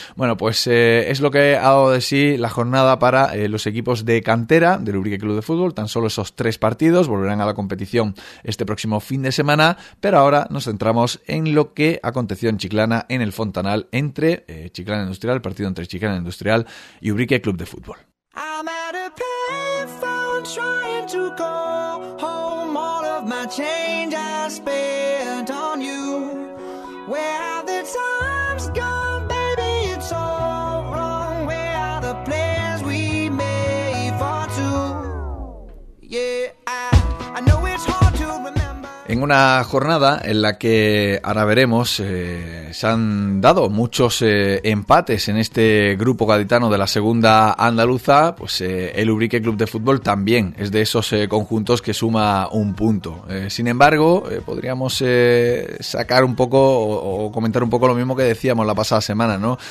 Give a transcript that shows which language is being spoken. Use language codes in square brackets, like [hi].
[es] Bueno, pues es lo que ha dado de sí la jornada para los equipos de cantera del Ubrique Club de Fútbol. Tan solo esos tres partidos, volverán a la competición este próximo fin de semana, pero ahora nos centramos en lo que aconteció en Chiclana, en el Fontanal, entre Chiclana Industrial, el partido entre Chiclana Industrial y Ubrique Club de Fútbol. [en] I'm at a payphone trying to call home all of my change I spent on you. Where have the times gone, baby? It's all wrong. Where are the plans we made for two? Yeah, I know it's hard to remember. [es] En una jornada en la que ahora veremos, se han dado muchos empates en este grupo gaditano de la segunda andaluza, pues el Ubrique Club de Fútbol también es de esos conjuntos que suma un punto. Sin embargo, podríamos sacar un poco o comentar un poco lo mismo que decíamos la pasada semana, ¿no?